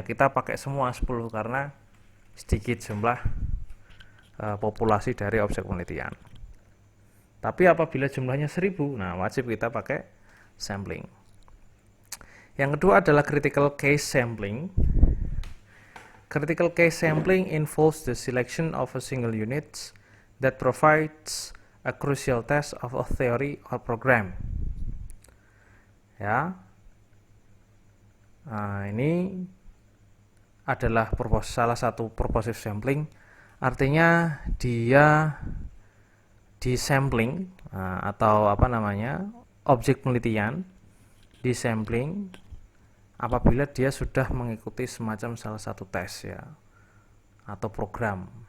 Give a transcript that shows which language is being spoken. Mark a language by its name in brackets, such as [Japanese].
[Indonesian] Kita pakai semua 10 karena sedikit jumlah populasi dari objek penelitian. Tapi apabila jumlahnya 1000, nah wajib kita pakai sampling. Yang kedua adalah critical case sampling. [English] Critical case sampling involves the selection of a single unit that provides a crucial test of a theory or program. [Indonesian] Ya. Nah, ini adalah salah satu purposive sampling. Artinya dia disampling atau objek penelitian disampling apabila dia sudah mengikuti semacam salah satu tes ya atau program.